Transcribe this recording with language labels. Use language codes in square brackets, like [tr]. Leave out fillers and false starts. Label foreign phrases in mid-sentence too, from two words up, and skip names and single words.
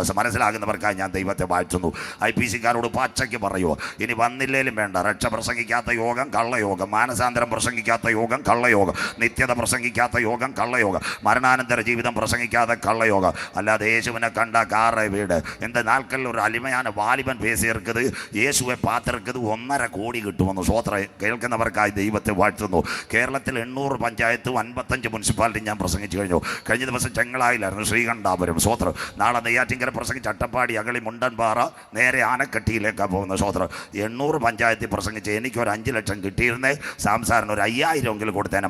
[ml] മനസ്സിലാകുന്നവർക്കായി ഞാൻ ദൈവത്തെ വാഴ്ത്തുന്നു. IPCക്കാരോട് പച്ചയ്ക്ക് പറയുമോ, ഇനി വന്നില്ലേലും വേണ്ട. രക്ഷ പ്രസംഗിക്കാത്ത യോഗം കള്ളയോഗം, മാനസാന്തരം പ്രസംഗിക്കാത്ത യോഗം കള്ളയോഗം, നിത്യത പ്രസംഗിക്കാത്ത യോഗം കള്ളയോഗം, മരണാനന്തര ജീവിതം പ്രസംഗിക്കാതെ കള്ളയോഗം. അല്ലാതെ യേശുവിനെ കണ്ട കാറ് വീട്. [ta] இந்த நாட்களில் ஒரு அருமையான வாலிபன் பேசியிருக்குது. இயேசுவை பார்த்துருக்குது. [ml] 1.5 കോടി കിട്ടുമെന്ന് സ്വോത്രം കേൾക്കുന്നവർക്കായി ദൈവത്തെ വാഴ്ത്തുന്നു. കേരളത്തിൽ 800 പഞ്ചായത്തും 55 മുനിസിപ്പാലിറ്റി ഞാൻ പ്രസംഗിച്ചു കഴിഞ്ഞു. കഴിഞ്ഞ ദിവസം ചെങ്ങളായിലായിരുന്നു, ശ്രീകണ്ഠാപുരം സ്വോത്രം. നാളെ നെയ്യാറ്റിൻകര പ്രസംഗിച്ച് അട്ടപ്പാടി, അകളി, മുണ്ടൻപാറ, നേരെ ആനക്കട്ടിയിലേക്കാണ് പോകുന്ന സ്വോത്രം. 800 പഞ്ചായത്തിൽ പ്രസംഗിച്ച് എനിക്കൊരു 5 ലക്ഷം കിട്ടിയിരുന്നേ, സംസാരം ഒരു 5000 കൊടുത്തേനെ.